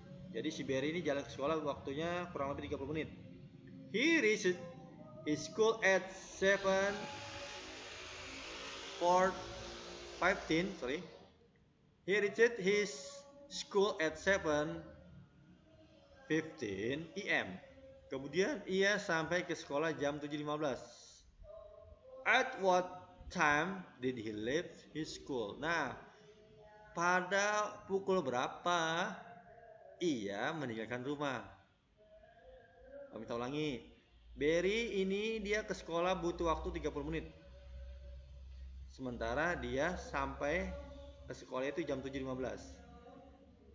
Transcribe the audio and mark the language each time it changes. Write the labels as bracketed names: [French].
[Indonesian] Jadi si Barry ini jalan ke sekolah waktunya kurang lebih 30 menit. [English] He reached his school at 7:15. He reached his school at 7:15 am. [Indonesian] Kemudian ia sampai ke sekolah jam 7.15. [English] At what time did he leave his school? [Indonesian] Nah, pada pukul berapa ia meninggalkan rumah. Kami ulangi. Barry ini dia ke sekolah butuh waktu 30 menit. Sementara dia sampai ke sekolah itu jam 7.15.